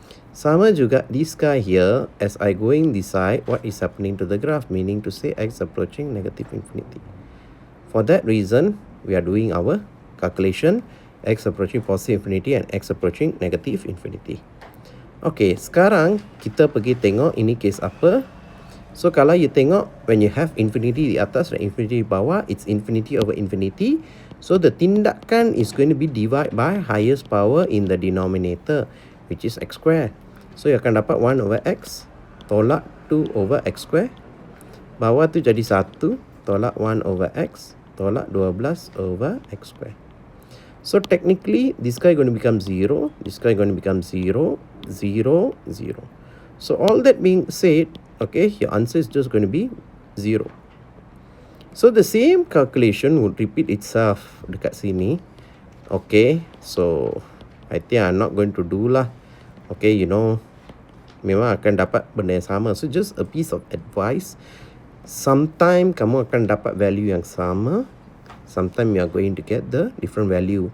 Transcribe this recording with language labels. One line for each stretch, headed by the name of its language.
Malay: Sama juga
English: this guy here, as I going this side, what is happening to the graph, meaning to say x approaching negative infinity. For that reason, we are doing our calculation, x approaching positive infinity and x approaching negative infinity.
Malay: Okay, sekarang kita pergi tengok ini case apa.
English: So
Malay: kalau
English: you
Malay: tengok,
English: when you have infinity
Malay: di atas dan
English: infinity
Malay: di bawah,
English: it's infinity over infinity. So the
Malay: tindakan
English: is going to be divided by highest power in the denominator, which is x square. So you
Malay: akan dapat
English: 1 over x,
Malay: tolak
English: 2 over x square.
Malay: Bawah tu jadi 1, tolak 1 over x, tolak 12 over x square.
English: So technically, this guy going to become 0, this guy going to become 0, 0, 0. So all that being said, okay, your answer is just going to be 0. So the same calculation would repeat itself
Malay: dekat sini.
English: Okay, so I think I'm not going to do lah. Okay, you know,
Malay: memang akan dapat benda yang sama.
English: So just a piece of advice.
Malay: Sometime kamu akan dapat value yang sama.
English: Sometimes you are going to get the different value.